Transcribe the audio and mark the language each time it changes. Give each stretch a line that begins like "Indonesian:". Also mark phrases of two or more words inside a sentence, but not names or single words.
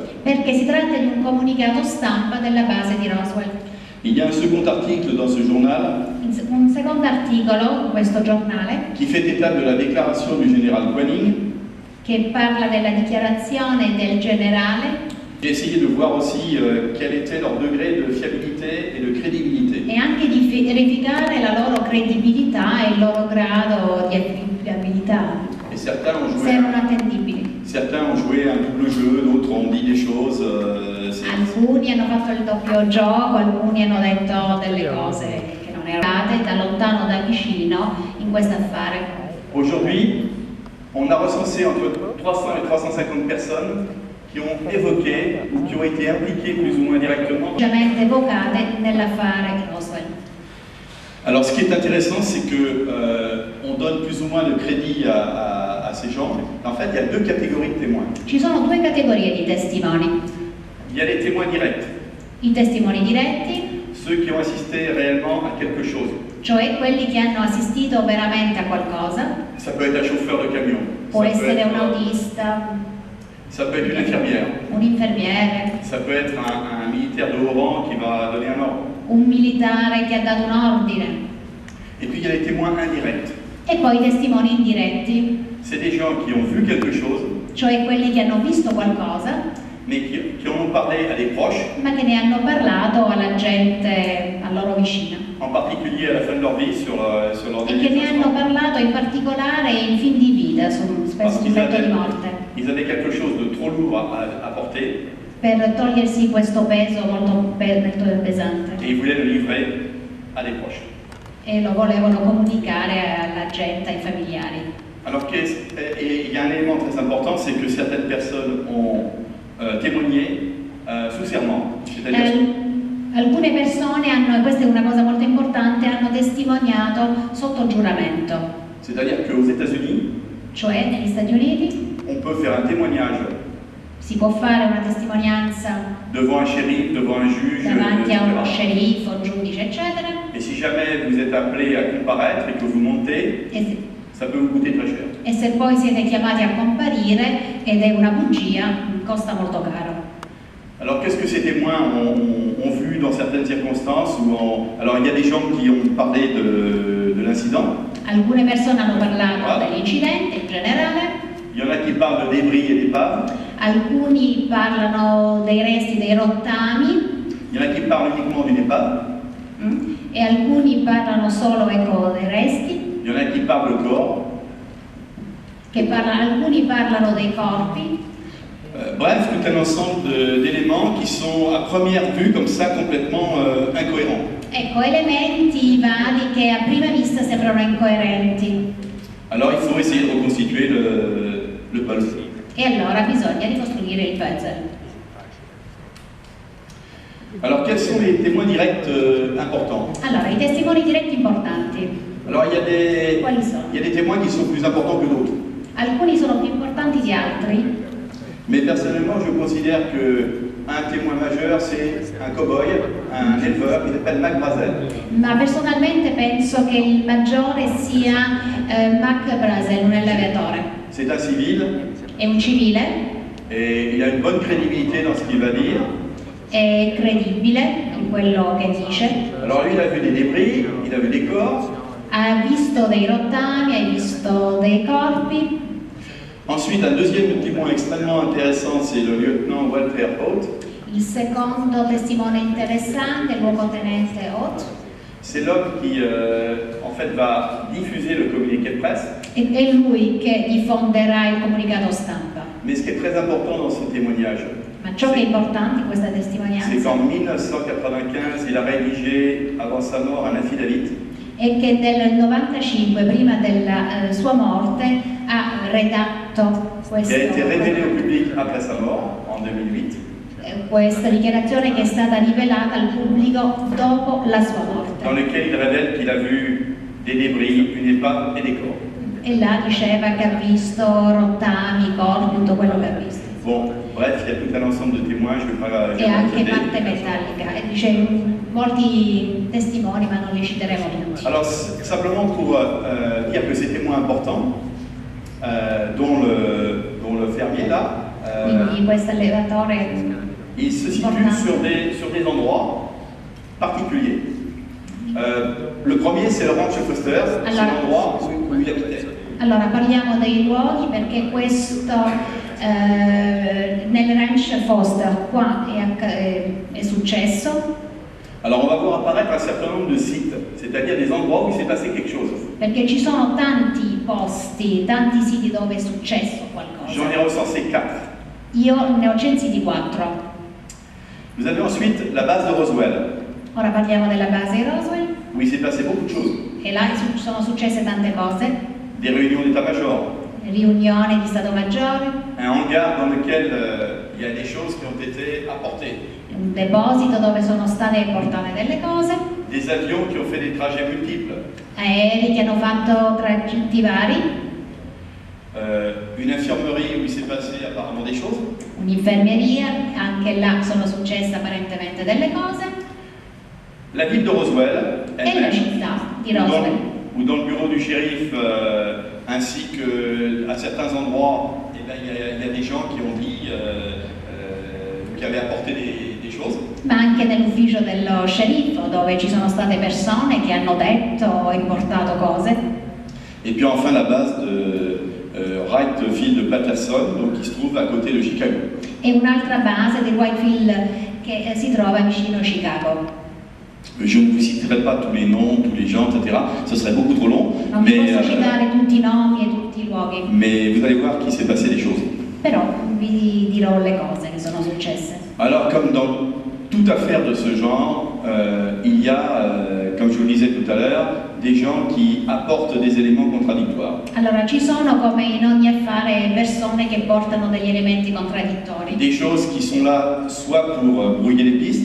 Italian: Perché si tratta di un comunicato stampa della base di Roswell.
French: Il y a un second article dans ce journal
Italian: Un secondo articolo in questo giornale
French: qui fait état de la déclaration du général Quanning.
Italian: che parla della dichiarazione del generale.
French: J'ai essayé de voir aussi quel était leur degré de fiabilité et de crédibilité.
Italian: E anche di verificare la loro credibilità e il loro grado di affidabilità,
French: Et certains ont
Italian: se
French: joué,
Italian: erano attendibili.
French: certains ont joué un double jeu, d'autres ont dit des choses.
Italian: Alcuni hanno fatto il doppio gioco, alcuni hanno detto delle cose che non erano state da lontano da vicino in questo affare.
French: Aujourd'hui, on a recensé entre 300 et 350 personnes qui ont évoqué ou qui ont été impliquées plus ou moins directement.
Italian: Ovviamente evocate nell'affare Roswell.
French: Alors ce qui est intéressant, c'est que on donne plus ou moins de crédit à ces gens. En fait, il y a deux catégories de témoins.
Italian: Ci sono due categorie di testimoni:
French: Il y a les témoins directs,
Italian: i testimoni diretti,
French: ceux qui ont assisté réellement à quelque chose.
Italian: cioè quelli che hanno assistito veramente a qualcosa.
French: Ça peut être un chauffeur de camion,
Italian: Può
French: ça peut
Italian: essere
French: être,
Italian: un autista,
French: ça peut être une infirmière,
Italian: un infermiere,
French: ça peut être un militaire de haut rang qui va donner un ordre.
Italian: un militare che ha dato un ordine.
French: Et puis il y a les témoins indirects.
Italian: E poi i testimoni indiretti,
French: C'est des gens qui ont vu quelque chose,
Italian: cioè quelli che hanno visto qualcosa,
French: mais qui en ont parlé à des proches,
Italian: ma che ne hanno parlato alla gente a loro vicina.
French: en particulier à la fin de leur vie, sur leur
Italian: E che
French: dernier
Italian: ne hanno
French: instant.
Italian: parlato in particolare in fin di vita, spesso sul letto di morte,
French: Ils avaient quelque chose de trop lourd à porter
Italian: per togliersi questo peso molto pesante.
French: et ils voulaient le livrer à des proches.
Italian: E lo volevano comunicare alla gente, ai familiari.
French: Alors et il y a un élément très important, c'est que certaines personnes ont témoigné sous serment, c'est-à-dire
Italian: Alcune persone hanno, e questa è una cosa molto importante, hanno testimoniato sotto giuramento,
French: c'est-à-dire qu'aux États-Unis,
Italian: cioè negli Stati Uniti
French: on peut faire un témoignage
Italian: si può fare una testimonianza
French: devant un shérif, devant un juge,
Italian: davanti a uno
French: etc.
Italian: sceriffo, un giudice, eccetera,
French: Et si jamais vous êtes appelé à comparaître et que vous montez, ça peut vous coûter très cher.
Italian: e se poi siete chiamati a comparire ed è una bugia, costa molto caro.
French: Alors qu'est-ce que ces témoins ont vu dans certaines circonstances Alors il y a des gens qui ont parlé de l'incident,
Italian: Alcune persone hanno parlato dell'incidente in generale,
French: il y en a qui parlent de débris et d'épaves,
Italian: alcuni parlano dei resti dei rottami,
French: il y en a qui parlent uniquement d'une épave,
Italian: e alcuni parlano solo, ecco, dei resti,
French: il y en a qui parlent de corps.
Italian: alcuni parlano dei corpi.
French: Bref, tout un ensemble d'éléments qui sont à première vue comme ça complètement incohérents.
Italian: Ecco, elementi vari che a prima vista sembrano incoerenti.
French: Alors il faut essayer de reconstituer le puzzle.
Italian: E allora bisogna ricostruire il puzzle.
French: Alors quels sont les témoins directs importants?
Italian: Allora, i testimoni diretti importanti,
French: Alors
Italian: quali sono?
French: il y a des témoins qui sont plus importants que d'autres.
Italian: Alcuni sono più importanti di altri,
French: Mais personnellement, je considère qu'un témoin majeur, c'est un cow-boy, un éleveur qui s'appelle Mac Brazel.
Italian: ma personalmente penso che il maggiore sia Mac Brazel, un allevatore.
French: C'est un civil
Italian: È un civile,
French: et il a une bonne crédibilité dans ce qu'il va dire.
Italian: è credibile in quello che dice,
French: Alors lui, il a vu des débris, il a vu des corps.
Italian: ha visto dei rottami, ha visto dei corpi.
French: Ensuite, un deuxième témoin extrêmement intéressant, c'est le lieutenant Walter Haut.
Italian: Il secondo testimone interessante, il luogotenente Ott,
French: C'est l'homme qui, en fait, va diffuser le communiqué de presse.
Italian: è lui che diffonderà il comunicato stampa.
French: Mais ce qui est très important dans ce témoignage,
Italian: Ma ciò che è importante in questa
French: c'est
Italian: testimonianza
French: qu'en 1995, il a rédigé, avant sa mort, un affidavit
Italian: è che nel 95, prima della sua morte, ha redatto
French: qui a été révélé au public après sa mort, en 2008.
Italian: questa dichiarazione che è stata rivelata al pubblico dopo la sua
French: dans
Italian: morte.
French: lequel il révèle qu'il a vu des débris, une épave et des corps.
Italian: E là diceva che ha visto rottami, corpi, tutto quello che ha visto.
French: Bon, bref, il y a tout un ensemble de témoins, je ne vais pas
Italian: E anche
French: citer.
Italian: parte metallica. E dice molti testimoni, ma non li citeremo tutti.
French: Alors, simplement pour dire que ces témoins importants, dont dont le fermier là,
Italian: Quindi questo allevatore
French: il se situe sur des endroits particuliers. Le premier, c'est le Ranch Foster, c'est l'endroit où il habitait.
Italian: Allora parliamo dei luoghi perché questo nel Ranch Foster qua è successo.
French: Alors on va voir apparaître un certain nombre de sites, c'est-à-dire des endroits où il s'est passé quelque chose.
Italian: Perché ci sono tanti posti, tanti siti dove è successo qualcosa.
French: J'en ai recensé 4.
Italian: Io ne ho censiti 4.
French: Vous avez ensuite la base de Roswell,
Italian: Ora parliamo della base di Roswell
French: où il s'est passé beaucoup de choses.
Italian: e là sono successe tante cose,
French: Des réunions d'état-major,
Italian: riunioni di Stato Maggiore,
French: un hangar dans lequel il y a des choses qui ont été apportées,
Italian: un deposito dove sono state portate delle cose,
French: des avions qui ont fait des trajets multiples,
Italian: aerei che hanno fatto tragitti vari,
French: une infirmerie où il s'est passé apparemment des choses,
Italian: un'infermeria, anche là sono successe apparentemente delle cose,
French: la ville de Roswell,
Italian: e la
French: elle-même,
Italian: città di
French: ou
Italian: Roswell.
French: dans le bureau du shérif, ainsi qu'à certains endroits, eh ben, il y a des gens qui ont dit, qui avaient apporté des choses.
Italian: Ma anche nell'ufficio dello sceriffo, dove ci sono state persone che hanno detto o importato cose.
French: Et puis enfin la base de Wright Field Patterson, donc qui se trouve à côté de Chicago.
Italian: E un'altra base di Whitefield che si trova vicino Chicago.
French: Je ne vous citerai pas tous les noms, tous les gens, etc. Ce serait beaucoup trop long.
Italian: Non vi posso citare tutti i nomi e tutti i luoghi,
French: Mais vous allez voir qu'il s'est passé des choses.
Italian: però vi dirò le cose che sono successe.
French: Alors, comme dans toute affaire de ce genre, il y a, comme je vous le disais tout à l'heure, des gens qui apportent des éléments contradictoires.
Italian: Allora, ci sono, come in ogni affare, persone che portano degli elementi contraddittori,
French: Des choses qui sont là soit pour brouiller les pistes,